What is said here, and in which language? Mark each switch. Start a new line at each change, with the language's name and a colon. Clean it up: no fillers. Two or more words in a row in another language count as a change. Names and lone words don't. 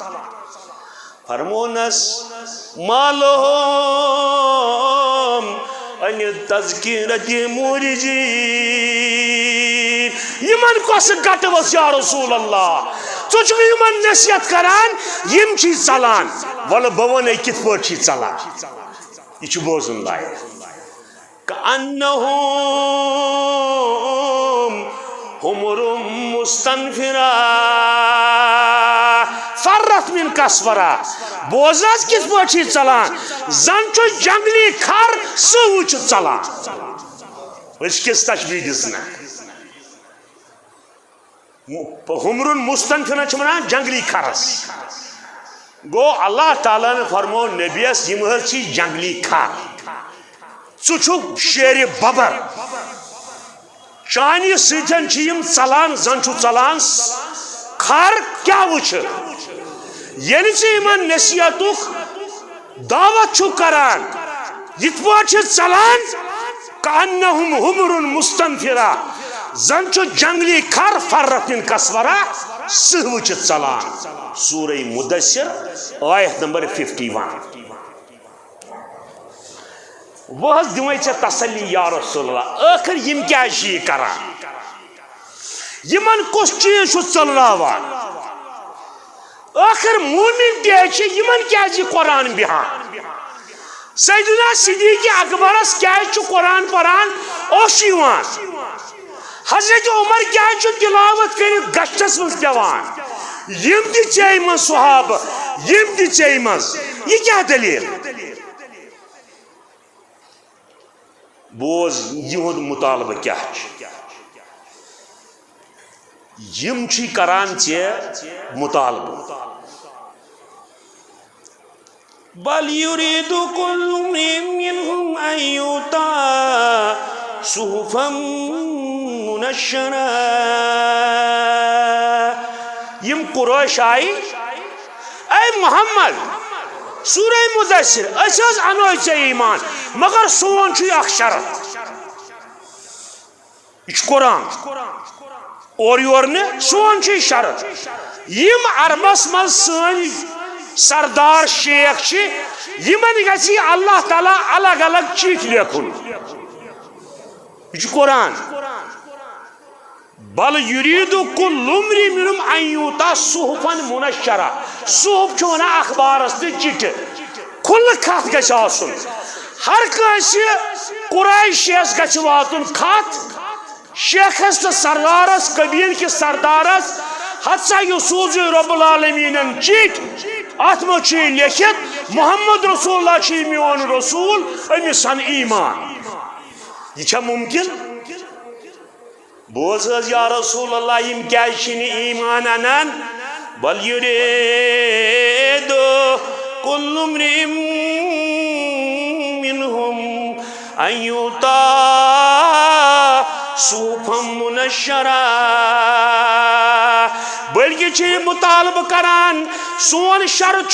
Kashmiri: فرمونس
Arabic: مالہم ان تذکرت مرجین
Kashmiri: یمن کس گٹ وس
Arabic: یا رسول اللہ
Kashmiri: ژٕ یمن نصیحت کران یم چھ ژلان ول بہ ونے کت پٲٹھۍ چھ ژلان یہ چھ بوزن لائق کأنہم
Arabic: حمر مستنفرہ فرت من کسورہ
Kashmiri: بوزاز کس پٲٹھۍ چھ ژلان زن چھ جنگلی کھر سہ چھ ژلان اس کس تشبیہ دسنا
Arabic: حمر مستنفرہ
Kashmiri: چھ ونان جنگلی کھرس گو اللہ تعالیٰ نے فرمو نبیس یم حظ چھ جنگلی کھر ژٕ چھُکھ شیر ببر چانہ سۭتۍ چھِ یم ژلان زن چھُ ژلان کھر کیا وچھ ییٚلہِ ژٕ یمن نصیحتُک دعوت چھُکھ کران یِتھ پٲٹھۍ چھِ ژلان کأنہم
Arabic: حمر مستنفرہ
Kashmiri: زن چھُ جنگلی کھر
Arabic: فرت من کسورہ
Kashmiri: سہ وچھِتھ ژلان سورہ مدثر آیت نمبر 51 وہ دِمے ژےٚ تسلی
Arabic: یا رسول اللہ
Kashmiri: ٲخر یم کیٛازِ چھِ یہِ کران یمن کُس چیٖز چھُ ژٔلراوان ٲخر مومن تہِ چھِ یمن کیٛازِ یہِ قرآن بیہان سیدنا صدیق اکبرس کیٛازِ چھُ قرآن پران اوس یِوان حضرت عمر کیٛازِ چھُ تلاوت کٔرِتھ گشتس منٛز پیوان یم تہِ ژےٚ منٛز صحابہ یم تہِ ژےٚ منٛز یہِ کیٛاہ دلیٖل بوز یہد مطالبہ کیا یم چھ کران ژےٚ مطالبہ
Arabic: بل یرید کل امرئ منهم ان یؤتى صحفا منشرہ
Kashmiri: یم قریش آئی اے محمد سورہ مدثر اس انو ژےٚ ایمان مگر سون چھ اخ شرط یہ قرآن اور یور نے سون چھ شرط یم عربس من سن سردار شیخ چھ یمن گژھِ اللہ تعالیٰ الگ الگ چیٹھ لیکھن یہ قرآن
Arabic: بل یرید کل امرئ منهم ان یؤتى صحفا منشرہ
Kashmiri: صحف چھ ونان اخبارس تہ چٹھ کھلہ کھت گژھِ آسن ہر کٲنٛسہِ قریشس گژھِ واتن کھت شیخس تہ سردارس قبیل کس سردارس ہتسا یہ سوز
Arabic: رب العالمین
Kashmiri: چٹھ ات منٛز چھ لیکھتھ
Arabic: محمد رسول اللہ
Kashmiri: چھ میون رسول أمِس سن ایمان یہ چھا ممکن بوز حظ
Arabic: یا رسول اللہ
Kashmiri: یم کیا ایمان انان
Arabic: بل یرید کل امرئ منہم ان یؤتی صحفا منشرا
Kashmiri: بلکہ چھ مطالبہ کران سون شرط